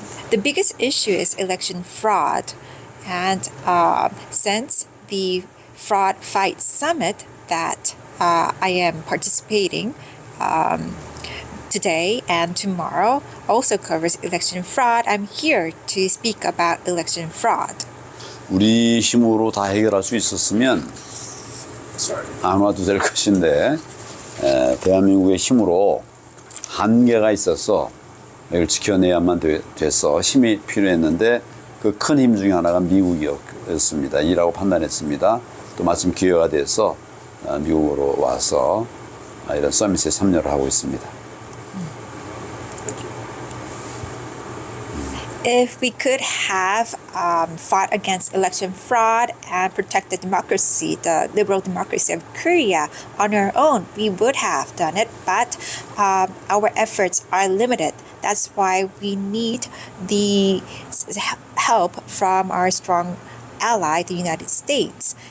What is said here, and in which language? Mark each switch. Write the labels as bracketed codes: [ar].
[en] The biggest issue is election fraud. And since the Fraud Fight Summit that I am participating today and tomorrow also covers election fraud, I'm here to speak about election fraud. [ko] 우리 힘으로 다 해결할 수 있었으면 안 와도 될 것인데, 대한민국의 힘으로 한계가 있어서 이걸 지켜내야만 돼서 힘이 필요했는데, 그 큰 힘 중에 하나가 미국이었습니다. 이라고 판단했습니다. 또 마침 기회가 돼서 미국으로 와서 이런 서밋에 참여를 하고 있습니다. [en] If we could have fought against election fraud and protect the democracy, the liberal democracy of Korea on our own, we would have done it, but our efforts are limited. That's why we need the help from our strong ally, the United States.